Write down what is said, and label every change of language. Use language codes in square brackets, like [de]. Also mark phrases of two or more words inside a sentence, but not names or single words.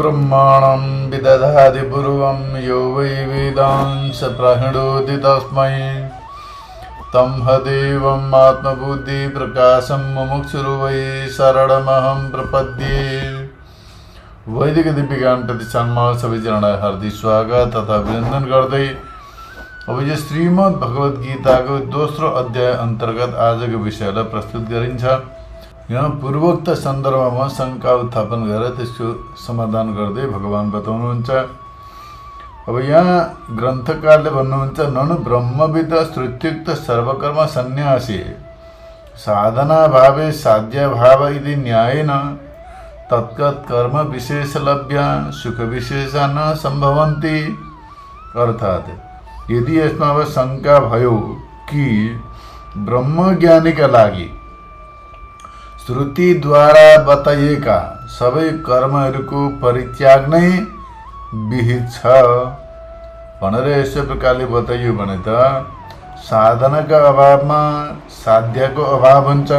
[sa] ब्रह्मणं विदधाति पूर्वं यो वै वेदांश प्रहिणोति तस्मै तं हदेवम् आत्मबुद्धिप्रकाशं मुमुक्षुर् वै शरणमहं प्रपद्ये। [ne] वैदिक दीपिका प्रतिष्ठानमा सबैजनालाई हार्दिक स्वागत तथा अभिनन्दन गर्दै अब यो श्रीमद् भगवत गीताको दोस्रो अध्याय अन्तर्गत आजको विषयलाई प्रस्तुत गरिन्छ। यहाँ पूर्वोक्त सन्दर्भमा शङ्का उत्थापन गरेर त्यसको समाधान गर्दै भगवान बताउनुहुन्छ। अब यहाँ ग्रन्थकारले भन्नुहुन्छ, [sa] ननु ब्रह्मविद श्रुत्युक्त सर्वकर्म सन्न्यासी साधना भावे साध्य भाव इति न्यायेन तत्कत् कर्म विशेष लभ्य सुख विशेष न सम्भवन्ति। [ne] अर्थात् यदि यसमा अब शङ्का भयो कि ब्रह्मज्ञानीका लागि श्रुतिद्वारा बताइएका सबै कर्महरूको परित्याग नै विहित छ भनेर यसै प्रकारले बताइयो भने त साधनाका अभावमा साध्यको अभाव हुन्छ।